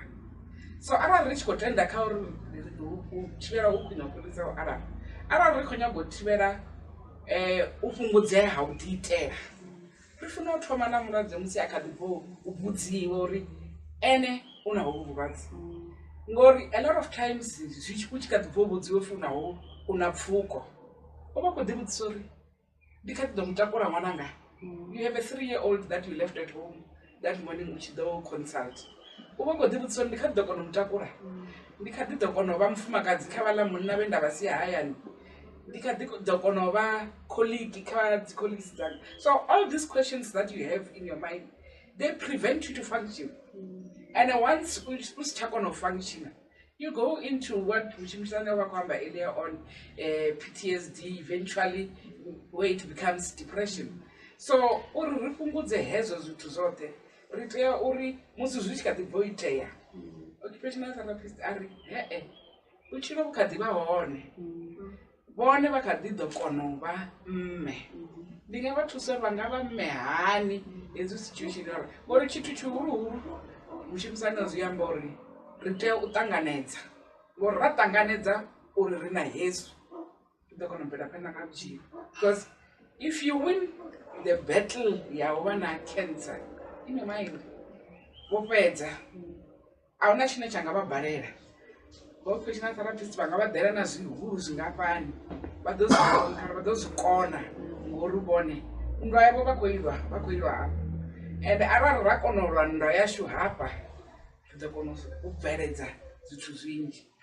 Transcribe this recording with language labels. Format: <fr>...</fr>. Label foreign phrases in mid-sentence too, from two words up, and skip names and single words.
<ve>So arali ri tshi khou tenda kha uri u thivhela hu khwine u fhirisa u alafha, arali ri khou nyaga u thivhela u fhungudzea ha u ḓiitela, ri funa u thoma na mulwadze musi a kha ḓi bvo u vhudziwa uri ene u na hovhu vhulwadze. Ngori</ve> <en>a lot of times</en> <ve>u tshi kha ḓi bvo vhudziwa funaho u na pfhuko, u vha khou ḓi vhudzisa uri ndi kha ḓi ḓo mutakula ṅwananga.</ve> <en>You have a 3-year-old that you left at home that morning</en> <ve>u tshi ḓo consult, u vha khou ḓi vhudzisa uri ndi kha ḓi ḓo kona u mutakula, ndi kha ḓi ḓo kona u vha mufumakadzi kha vhaḽa munna vhe nda vha sia hayani, ndi kha ḓi ḓo kona u vha colleague kha dzi colleagues dzanga.</ve> <en>So all these questions that you have in your mind, they prevent you to function. And once</en> <ve>u si tsha kona u function,</ve> <en>you go into what Mshimisana</en> <ve>wa kwamba</ve> <en>earlier on, PTSD, eventually where it becomes depression.</en> <ve>So uri ri fhungudze hezwo zwithu zwoṱhe, ri tea uri musi zwi tshi kha ḓi bvo itea,</ve> <en>occupational therapist</en> <ve>ari vhutshilo vhu kha ḓi vha hone, vhone vha kha ḓi ḓo kona u vha mme. Ndi nga vha thusa uri vha nga vha mme hani hezwi situation uri, ngori tshithu tshihuluhulu Mshimisana zwi amba uri ri tea u ṱanganedza, ngori ra ṱanganedza uri ri na hezwi ri ḓo kona u bvela phanḓa nga vhutshilo.</ve> <en>Because if you win the battle</en> <ve>ya u vha na</ve> <en>cancer in your mind,</en> <ve>wo fhedza, a huna tshine tsha nga vha balela.</ve> <en>Occupational therapist</en> <ve>vha nga vha ḓela na zwihulu zwingafhani, vha ḓo zwi kona ngori vhone nndwa yavho vha khou ilwa hafha. And arali ra kona u lwa nndwa yashu hafha, ri ḓo kona u bveledza zwithu zwinzhi.</ve>